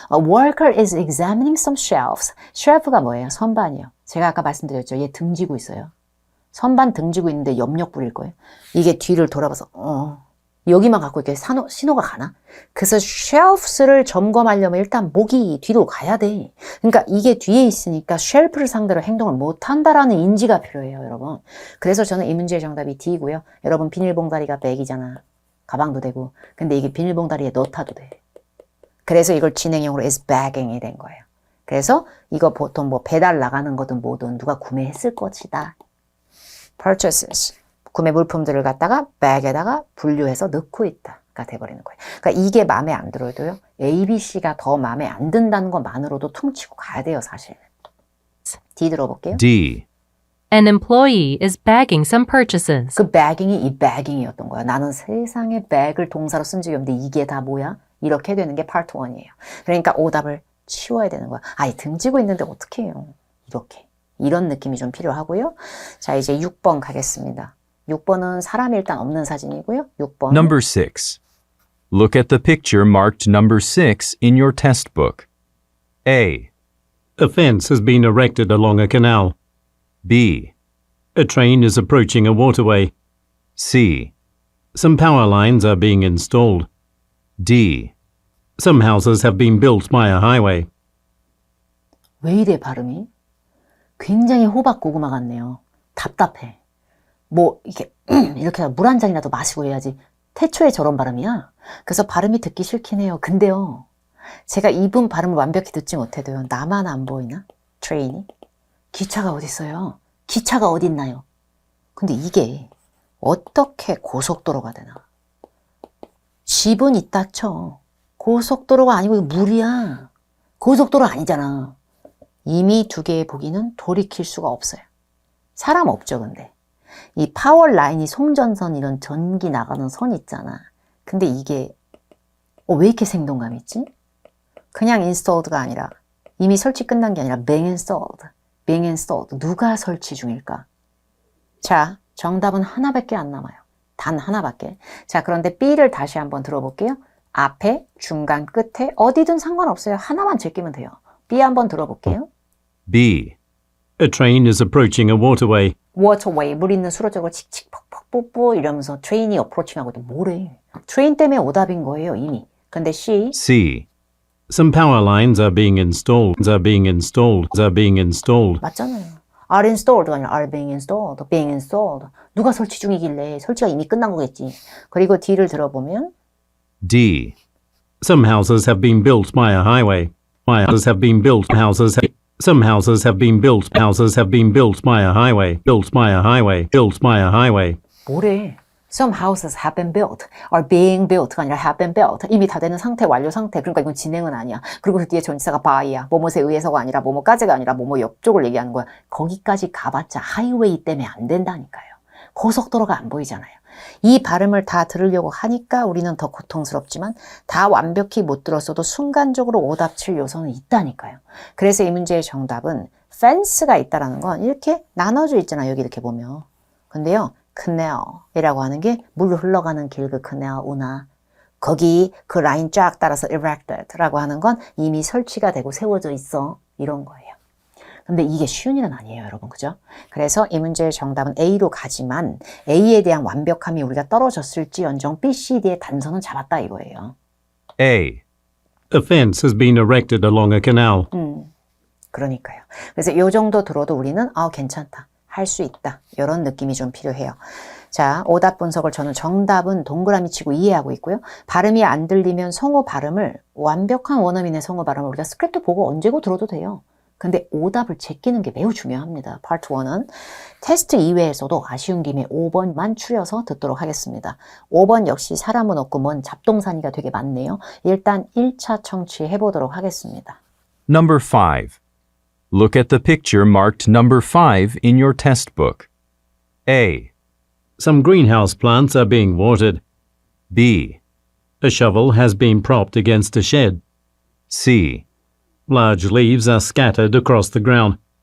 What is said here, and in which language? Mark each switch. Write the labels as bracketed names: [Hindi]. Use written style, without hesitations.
[English] A worker is examining some shelves. [Korean] 쉘프가 뭐예요? 선반이요. 제가 아까 말씀드렸죠. 얘 등지고 있어요. 선반 등지고 있는데 염력 부릴 거예요. 이게 뒤를 돌아봐서 여기만 갖고 이렇게 신호가 가나? 그래서 shelves를 점검하려면 일단 목이 뒤로 가야 돼. 그러니까 이게 뒤에 있으니까 쉘프를 상대로 행동을 못한다라는 인지가 필요해요, 여러분. 그래서 저는 이 문제의 정답이 D고요. 여러분 비닐봉다리가 백이잖아. 가방도 되고. 근데 이게 비닐봉다리에 넣어타도 돼. 그래서 이걸 진행형으로 [English] is bagging [Korean] 이 된 거예요. 그래서 이거 보통 뭐 배달 나가는 거든 뭐든 누가 구매했을 것이다. [English] purchases. [Korean] 구매 물품들을 갖다가 백에다가 분류해서 넣고 있다가 돼버리는 거예요. 그러니까 이게 마음에 안 들어도요. A, B, C가 더 마음에 안 든다는 것만으로도 퉁치고 가야 돼요, 사실. D 들어볼게요. [English] D. An employee is bagging some purchases. [Korean] 그 bagging이 이 bagging이었던 거야. 나는 세상에 bag을 동사로 쓴 적이 없는데 이게 다 뭐야? 이렇게 되는 게 part 1이에요. 그러니까 오답을 치워야 되는 거야. 아이 등지고 있는데 어떻게 해요? 이렇게. 이런 느낌이 좀 필요하고요. 자, 이제 6번 가겠습니다. 6번은 사람이 일단 없는 사진이고요. 6번. [English] Number 6. Look at the picture marked number 6 in your test book. A, A fence has been erected along a canal. B, A train is approaching a waterway. C, Some power lines are being installed. D. Some houses have been built by a highway. [Korean] 왜 이래 발음이? 굉장히 호박 고구마 같네요. 답답해. 뭐 이렇게 이렇게 물 한 잔이라도 마시고 해야지. 태초에 저런 발음이야. 그래서 발음이 듣기 싫긴 해요. 근데요. 제가 이분 발음을 완벽히 듣지 못해도요. 나만 안 보이나? 트레인이? 기차가 어디 있어요? 기차가 어디 있나요? 근데 이게 어떻게 고속도로가 되나? 집은 있다 쳐. 고속도로가 아니고 이거 물이야. 고속도로 아니잖아. 이미 두 개의 보기는 돌이킬 수가 없어요. 사람 없죠, 근데. 이 파워 라인이 송전선 이런 전기 나가는 선 있잖아. 근데 이게 왜 이렇게 생동감 있지? 그냥 installed가 아니라 이미 설치 끝난 게 아니라 [English] being installed, being installed. [Korean] 누가 설치 중일까? 자, 정답은 하나밖에 안 남아요. 단 하나밖에. 자, 그런데 B를 다시 한번 들어볼게요. 앞에, 중간, 끝에 어디든 상관없어요. 하나만 제끼면 돼요. B 한번 들어볼게요. [English] B, A train is approaching a waterway. [Korean] waterway, 물 있는 수로적으로 칙칙 퍽퍽 뽀뽀 이러면서 트레인이 어프로칭하고 있는데 뭐래. 트레인 때문에 오답인 거예요, 이미. 근데 C, [English] C, Some power lines are being installed. Are being installed. Are being installed. [Korean] 맞잖아요. [English] are installed [Korean] 가 아니라 [English] are being installed, being installed. [Korean] 누가 설치 중이길래 설치가 이미 끝난 거겠지. 그리고 D를 들어보면 [English] D, Some houses have been built by a highway. Houses have been built. Some houses have been built. Houses have been built by a highway. Built by a highway. Built by a highway. [Korean] 뭐래. [English] Some houses have been built, are being built [Korean] 가 아니라 [English] have been built. [Korean] 이미 다 되는 상태, 완료 상태. 그러니까 이건 진행은 아니야. 그리고 그 뒤에 전치사가 by야. 뭐뭐에 의해서가 아니라 뭐뭐까지가 아니라 뭐뭐 옆쪽을 얘기하는 거야. 거기까지 가봤자 하이웨이 때문에 안 된다니까요. 고속도로가 안 보이잖아요. 이 발음을 다 들으려고 하니까 우리는 더 고통스럽지만 다 완벽히 못 들었어도 순간적으로 오답칠 요소는 있다니까요. 그래서 이 문제의 정답은 fence가 있다라는 건 이렇게 나눠져 있잖아요. 여기 이렇게 보면. 근데요. canal이라고 하는 게 물 흘러가는 길 그 canal 운하. 거기 그 라인 쫙 따라서 erected라고 하는 건 이미 설치가 되고 세워져 있어. 이런 거예요. 근데 이게 쉬운 일은 아니에요, 여러분. 그죠? 그래서 이 문제의 정답은 A로 가지만 A에 대한 완벽함이 우리가 떨어졌을지언정 B, C, D의 단서는 잡았다 이거예요. [English] A, A fence has been erected along a canal. [Korean] 그러니까요. 그래서 이 정도 들어도 우리는 괜찮다. 할 수 있다. 이런 느낌이 좀 필요해요. 자, 오답 분석을 저는 정답은 동그라미 치고 이해하고 있고요. 발음이 안 들리면 성어 발음을 완벽한 원어민의 성어 발음을 우리가 스크립트 보고 언제고 들어도 돼요. 근데 오답을 제끼는 게 매우 중요합니다. 파트 1은 테스트 이외에서도 아쉬운 김에 5번만 추려서 듣도록 하겠습니다. 5번 역시 사람은 없고 뭔 잡동사니가 되게 많네요. 일단 1차 청취해 보도록 하겠습니다. [English] Number 5. Look at the picture marked number 5 in your test book. A, Some greenhouse plants are being watered. B, A shovel has been propped against a shed. C, Large leaves are scattered across the ground.